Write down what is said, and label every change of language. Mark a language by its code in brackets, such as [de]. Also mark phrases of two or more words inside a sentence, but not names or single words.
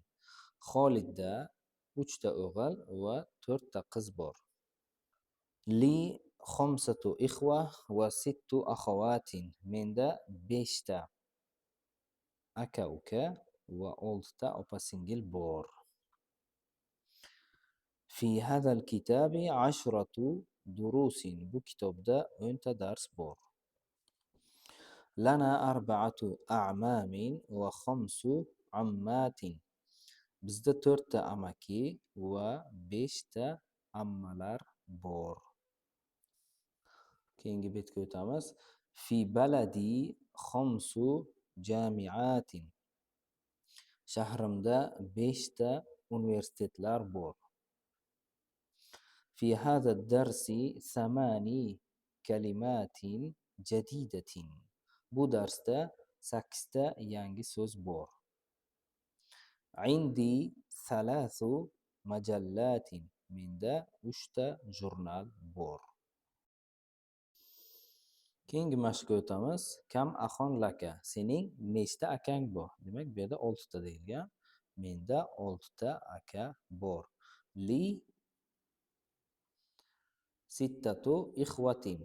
[uz] Xolidda 3 o'g'il va 4 qiz bor. [ar] لي 5 إخوة و6 أخوات. [uz] Menda 5 aka uka va 6 opa singil bor. [ar] في هذا الكتاب 10 دروس. [uz] Bu kitobda 10 dars bor. [ar] لنا 4 أعمام و5 عمات. [uz] Bizda 4 amaki va 5 ammalar bor. Keyingi betga o'tamiz. [ar] في بلدي 5 جامعات. [uz] Shahrimda 5 universitetlar bor. [ar] في هذا الدرس 8 كلمات جديدة. [uz] Bu darsda 8 yangi so'z bor. [ar] عندي 3 مجلات. [uz] Menda 3 jurnal bor. Keyingi mashqqa o'tamiz. [ar] كم أخًا لك. [uz] Sening nechta akang bor? Demak, bu yerda 6 ta deyilgan. Menda 6 ta aka bor. [ar] لي 6 إخوة.